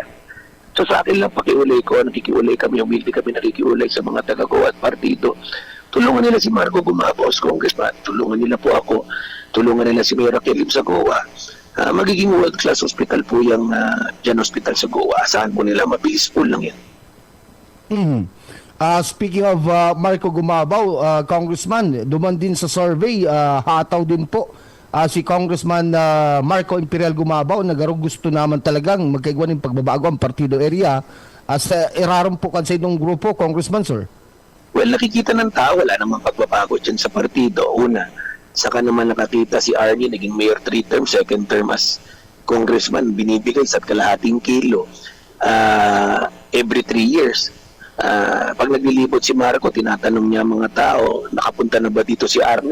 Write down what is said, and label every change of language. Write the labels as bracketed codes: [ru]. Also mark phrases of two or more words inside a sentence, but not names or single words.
[tl] So sa akin lang pakiulay ko, nakikiulay kami, humilde kami nakikiulay sa mga taga-Goa at partido. Tulungan nila si Marco Gumabos, Congressman. Tulungan nila po ako. Tulungan nila si Mayor Raquel sa Goa. Magiging [en] world-class hospital [tl] po yung dyan hospital sa Goa. Asahan po nila, mabilis po lang yan. [en] Speaking of [tl] Marco Gumabaw, Congressman, duman din sa survey, hataw din po si Congressman Marco Imperial Gumabaw, nagarong gusto naman talagang magkaigwan ng pagbabago ang partido area. [bik] Sa irarom po kansa itong grupo, Congressman, sir? [tl] Well, nakikita ng tao, wala namang pagbabago dyan sa partido. Una, saka naman nakakita si Arnie, naging mayor 3 term, [en] second term as congressman, [tl] binibigay sa kalahating kilo [en] every 3 years. [tl] Pag naglilibot si Marco, tinatanong niya mga tao, nakapunta na ba dito si Arnie?